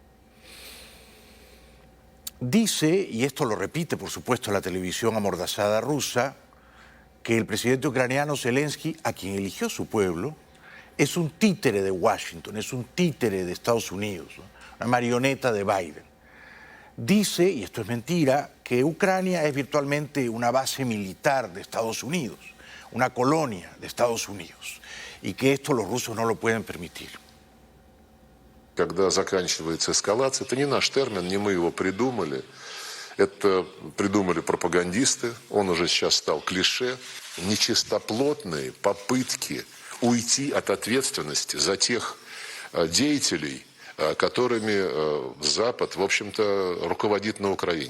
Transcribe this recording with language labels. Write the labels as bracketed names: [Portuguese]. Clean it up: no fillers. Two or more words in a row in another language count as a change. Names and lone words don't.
[Spanish] Dice, y esto lo repite por supuesto la televisión amordazada rusa, que el presidente ucraniano Zelensky, a quien eligió su pueblo, es un títere de Washington, es un títere de Estados Unidos, ¿no?, una marioneta de Biden. Dice, y esto es mentira, que Ucrania es virtualmente una base militar de Estados Unidos, una colonia de Estados Unidos, y que esto los rusos no lo pueden permitir. [Russian] Когда заканчивается эскалация, это не наш термин, не мы его придумали. Это придумали пропагандисты, он уже сейчас стал клише. Нечистоплотные попытки уйти от ответственности за тех деятелей, которыми Запад, в общем-то, руководит на Украине.